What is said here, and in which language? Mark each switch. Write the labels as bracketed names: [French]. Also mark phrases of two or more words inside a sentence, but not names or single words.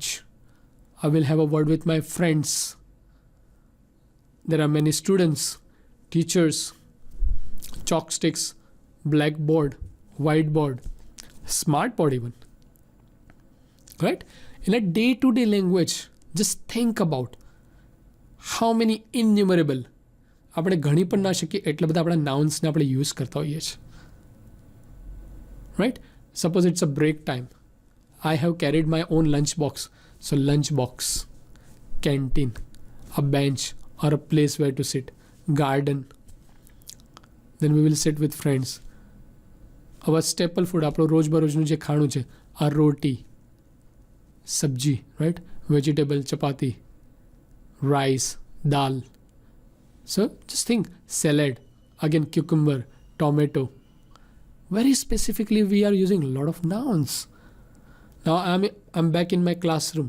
[English] I will have a word with my friends. There are many students, teachers, chalk sticks, blackboard, whiteboard, smartboard even, right? In a day-to-day language, just think about how many innumerable, [Gujarati] આપણે ગણી પણ ના શકીએ એટલા બધા આપણા નાઉન્સને આપણે યુઝ કરતા હોઈએ છીએ, [English] right? Suppose it's a break time. I have carried my own lunch box. So lunch box, canteen, a bench or a place where to sit, garden. Then we will sit with friends. Our staple food, [Gujarati] આપણું રોજબરોજનું જે ખાણું છે, આ રોટી, સબ્જી, [English] right? Vegetable, chapati, rice, dal. So just think, salad, again cucumber, tomato. Very specifically we are using a lot of nouns. Now I'm back in my classroom.